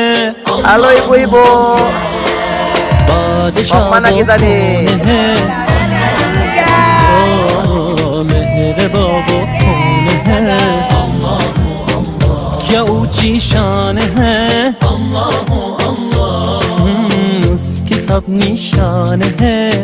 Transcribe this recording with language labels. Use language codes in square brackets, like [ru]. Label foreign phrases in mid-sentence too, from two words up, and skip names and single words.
[id] Halo ibu-ibu. [hi] बादशाह [id] Mau kemana kita nih? [hi] कौन है, ओ मेरे बाबा कौन है, क्या ऊंची शान है, उसकी सब निशान है,